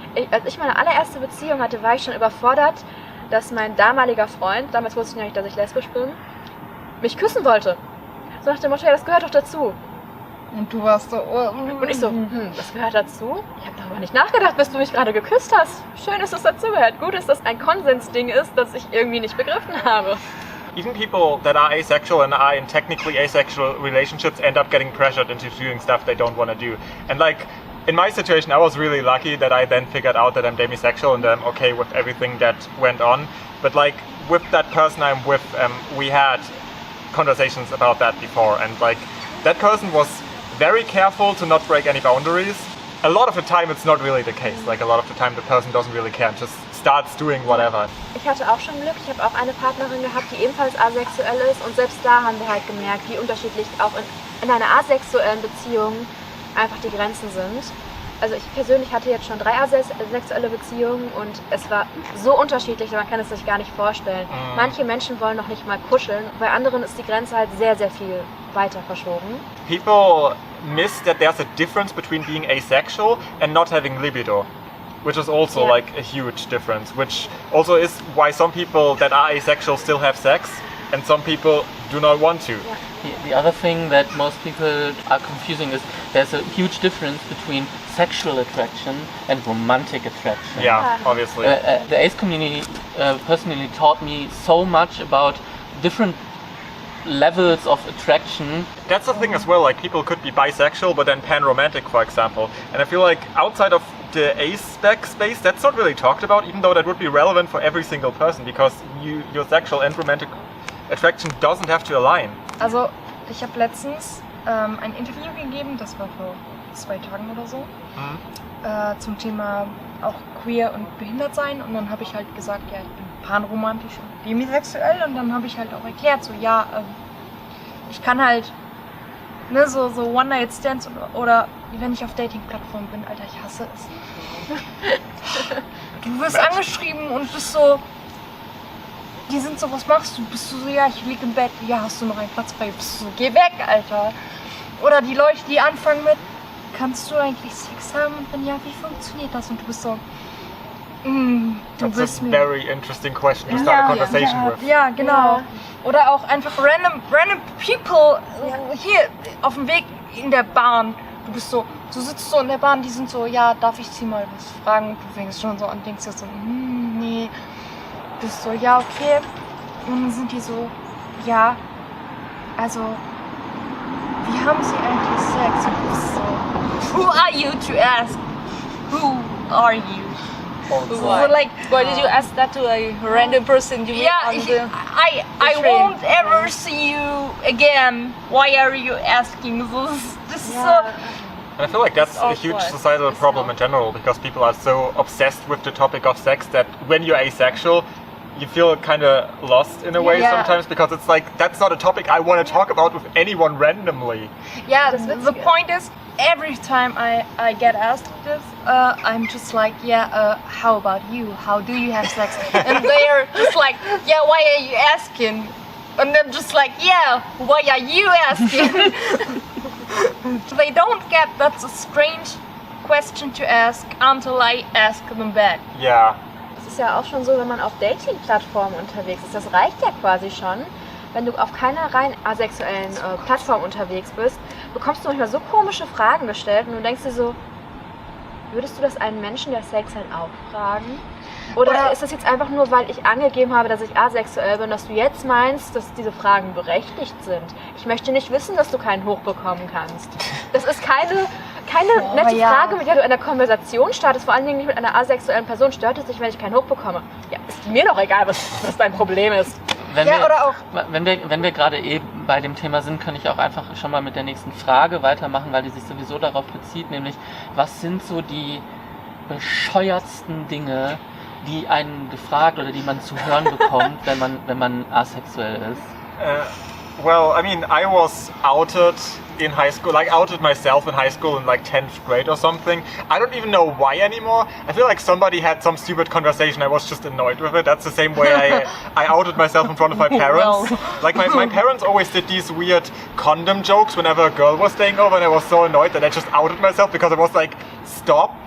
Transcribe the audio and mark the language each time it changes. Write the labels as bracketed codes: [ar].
[de] Als ich meine allererste Beziehung hatte, war ich schon überfordert, dass mein damaliger Freund, damals wusste ich noch nicht, dass ich lesbisch bin, mich küssen wollte. So nach dem Motto, ja, das gehört doch dazu. Und du warst so, und ich so, das gehört dazu? Ich habe darüber nicht nachgedacht, bis du mich gerade geküsst hast. Schön, dass es dazugehört. Gut, dass das ein Konsensding ist, das ich irgendwie nicht begriffen habe. [en] Even people that are asexual and are in technically asexual relationships end up getting pressured into doing stuff they don't want to do. And like, in my situation, I was really lucky that I then figured out that I'm demisexual and I'm okay with everything that went on. But like, with that person I'm with, we had conversations about that before, and like, that person was very careful to not break any boundaries. A lot of the time it's not really the case. Like, a lot of the time the person doesn't really care and just starts doing whatever. [de] Ich hatte auch schon Glück. Ich habe auch eine Partnerin gehabt, die ebenfalls asexuell ist, und selbst da haben wir halt gemerkt, wie unterschiedlich auch in einer asexuellen Beziehung einfach die Grenzen sind. Also ich persönlich hatte jetzt schon 3 asexuelle Beziehungen und es war so unterschiedlich, man kann es sich gar nicht vorstellen. Manche Menschen wollen noch nicht mal kuscheln, bei anderen ist die Grenze halt sehr, sehr viel weiter verschoben. [en] People miss that there's a difference between being asexual and not having libido, which is also like a huge difference, which also is why some people that are asexual still have sex and some people do not want to. The other thing that most people are confusing is there's a huge difference between sexual attraction and romantic attraction. Yeah, obviously. The ace community personally taught me so much about different levels of attraction. That's the thing as well, like, people could be bisexual but then pan-romantic, for example. And I feel like outside of the ace space, that's not really talked about, even though that would be relevant for every single person, because your sexual and romantic attraction doesn't have to align. [de] Also, ich habe letztens ein Interview gegeben, das war vor 2 Tagen oder so, zum Thema auch queer und behindert sein, und dann habe ich halt gesagt, ja, ich bin panromantisch und demisexuell, und dann habe ich halt auch erklärt, so ja, ich kann halt, ne, so One-Night-Stands oder wenn ich auf Dating-Plattformen bin, Alter, ich hasse es. Du wirst angeschrieben und bist so, die sind so, was machst du? Bist du so, ja, ich lieg im Bett, ja, hast du noch einen Platz frei? Bist du so, geh weg, Alter. Oder die Leute, die anfangen mit, kannst du eigentlich Sex haben? Und wenn ja, wie funktioniert das? Und du bist so, [en] That's a very interesting question to start a conversation with. [de] Ja, genau. Ja. Oder auch einfach random people hier auf dem Weg in der Bahn. Du bist so, du sitzt so in der Bahn, die sind so, ja, darf ich sie mal was fragen? Du fängst schon so an, denkst dir so, nee. Du bist so, ja, okay. Und dann sind die so, ja, also, wie haben sie eigentlich Sex? Und du bist so, [en] who are you to ask? Who are you? Like, why did you ask that to a random person you meet on the I train? won't ever see you again. Why are you asking this? This is so. And I feel like that's a huge awkward. societal problem in general, because people are so obsessed with the topic of sex that when you're asexual, you feel kind of lost in a way sometimes, because it's like, that's not a topic I want to talk about with anyone randomly. Yeah, the point is, every time I get asked this, I'm just like, how about you? How do you have sex? And they're just like, yeah, why are you asking? And I'm just like, yeah, why are you asking? They don't get that's a strange question to ask until I ask them back. [de] Ja. Es ist ja auch schon so, wenn man auf Dating-Plattformen unterwegs ist, das reicht ja quasi schon. Wenn du auf keiner rein asexuellen Plattform unterwegs bist, bekommst du manchmal so komische Fragen gestellt und du denkst dir so, würdest du das einen Menschen, der Sex hat, auch fragen? Oder ist das jetzt einfach nur, weil ich angegeben habe, dass ich asexuell bin, dass du jetzt meinst, dass diese Fragen berechtigt sind? Ich möchte nicht wissen, dass du keinen hochbekommen kannst. Das ist keine nette Frage, mit der du eine Konversation startest, vor allen Dingen nicht mit einer asexuellen Person. Stört es dich, wenn ich keinen hochbekomme? Ja, ist mir doch egal, was dein Problem ist. Wenn wir gerade eben bei dem Thema sind, kann ich auch einfach schon mal mit der nächsten Frage weitermachen, weil die sich sowieso darauf bezieht, nämlich, was sind so die bescheuertsten Dinge, die einen gefragt oder die man zu hören bekommt, wenn man asexuell ist? [en] Well, I mean, I was outed in high school, like outed myself in high school in like 10th grade or something. I don't even know why anymore. I feel like somebody had some stupid conversation, I was just annoyed with it. That's the same way I outed myself in front of my parents. Like my parents always did these weird condom jokes whenever a girl was staying over, and I was so annoyed that I just outed myself because I was like, stop.